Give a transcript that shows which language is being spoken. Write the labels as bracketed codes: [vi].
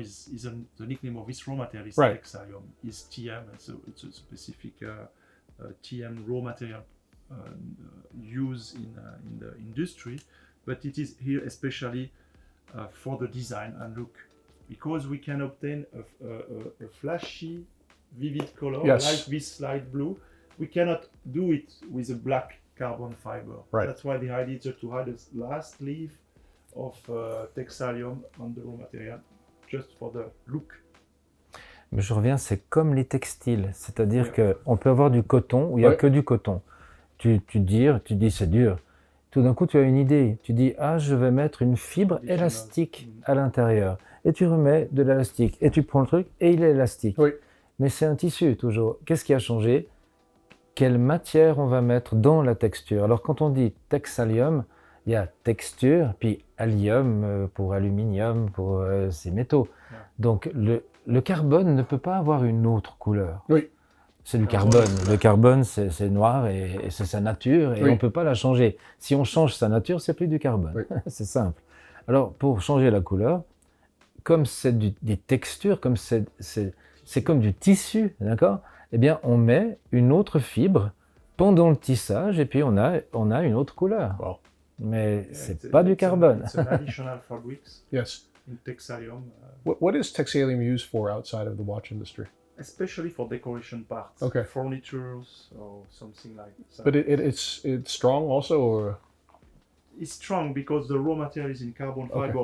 [en] Is the nickname of this raw material is Texalium, is TM, so it's a specific TM raw material used in the industry, but it is here especially for the design and look, because we can obtain a flashy, vivid color like this light blue. We cannot do it with a black carbon fiber. That's why the idea is to add a last leaf of Texalium on the raw material, just for the look. [fr] Mais je reviens, c'est comme les textiles, c'est-à-dire qu'on peut avoir du coton où il n'y a que du coton. Tu dis c'est dur. Tout d'un coup, tu as une idée. Tu dis, je vais mettre une fibre élastique à l'intérieur. Et tu remets de l'élastique. Et tu prends le truc et il est élastique. Oui. Mais c'est un tissu, toujours. Qu'est-ce qui a changé? Quelle matière on va mettre dans la texture? Alors, quand on dit Texalium, il y a texture, puis allium pour aluminium, pour ces métaux. Donc, le carbone ne peut pas avoir une autre couleur. Oui. C'est du carbone. Le carbone, c'est noir et c'est sa nature et on ne peut pas la changer. Si on change sa nature, c'est plus du carbone. C'est simple. Alors, pour changer la couleur, comme c'est des textures, comme c'est comme du tissu, d'accord? Eh bien, on met une autre fibre pendant le tissage et puis on a une autre couleur. Wow. Mais c'est pas du carbone. [en] It's an additional fabrics Yes. in Texalium. What is Texalium used for outside of the watch industry? Especially for decoration parts, furnitures or something like that. But it's strong also, or? It's strong because the raw material is in carbon fiber.